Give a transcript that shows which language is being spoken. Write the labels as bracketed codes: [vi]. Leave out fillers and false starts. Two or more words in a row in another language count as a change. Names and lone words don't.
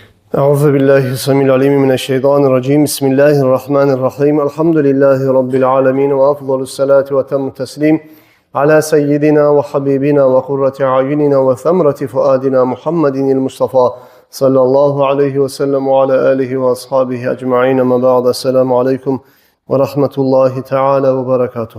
[ar] أعوذ بالله السميع العليم من الشيطان الرجيم بسم الله الرحمن الرحيم. الحمد لله رب العالمين وأفضل الصلاة وأتم التسليم على سيدنا وحبيبنا وقرة أعيننا وثمرة فؤادنا محمد المصطفى صلى الله عليه وسلم وعلى آله وأصحابه أجمعين. أما بعد. السلام عليكم ورحمة الله تعالى وبركاته.